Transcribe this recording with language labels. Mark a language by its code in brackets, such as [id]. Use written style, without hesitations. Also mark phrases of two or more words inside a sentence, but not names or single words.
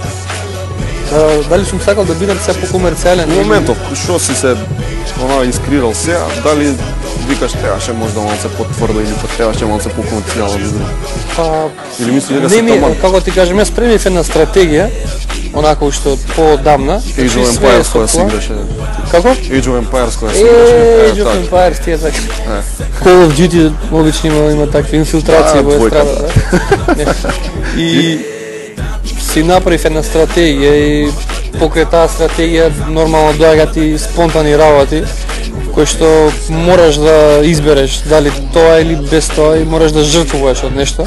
[mk] Дали сум сакал да бидам се по-комерцијален? Во моментов, што си се искрирал се, дали викаш требаше можда малце потврдо или требаше малце по-комерцијално? Или мисли дека се таман? Како ти кажем, јас премив една стратегија, онака уште од по-одамна. Age of Empires која си играше. Како? Age of Empires која си играше. Age of Empires, тие така. Call of Duty обично има такви инфилтрации во естрадата. И си направив една стратегија и покрај таа стратегија нормално доаѓаат и спонтани работи кои што мораш да избереш дали тоа или без тоа и мораш да жртвуваш од нешто.